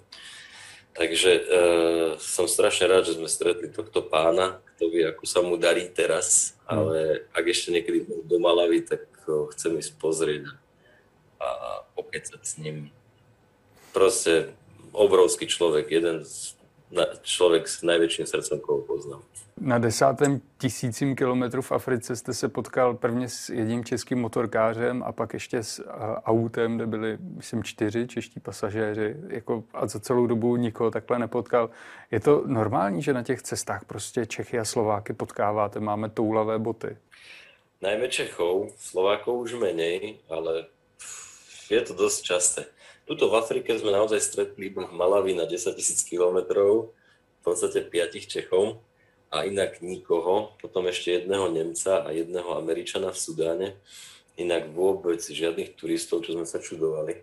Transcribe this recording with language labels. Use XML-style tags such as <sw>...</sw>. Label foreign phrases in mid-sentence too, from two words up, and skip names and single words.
<sk>Takže som strašne rád, že sme stretli tohto pána, kto vie, ako sa mu darí teraz, ale ak ešte niekedy do Malavy, tak chcem ísť pozrieť a pokecať s ním. Proste obrovský človek,</sk> <cs>člověk s největším srdcem, koho poznám. Na 10. 1000. kilometru v Africe jste se potkal prvně s jedním českým motorkářem a pak ještě s autem, kde byli, myslím, 4 čeští pasažéři. A za celou dobu nikoho takhle nepotkal. Je to normální, že na těch cestách prostě Čechy a Slováky potkáváte? Máme toulavé boty.</cs> <sk>Najmä Čechov, Slovákov už menej, ale je to dosť časté. Tuto v Afrike sme naozaj stretli v Malawi na 10 000 kilometrov, v podstate 5 Čechov a inak nikoho, potom ešte jedného Nemca a jedného Američana v Sudáne, inak vôbec žiadnych turistov, čo sme sa čudovali.</sk>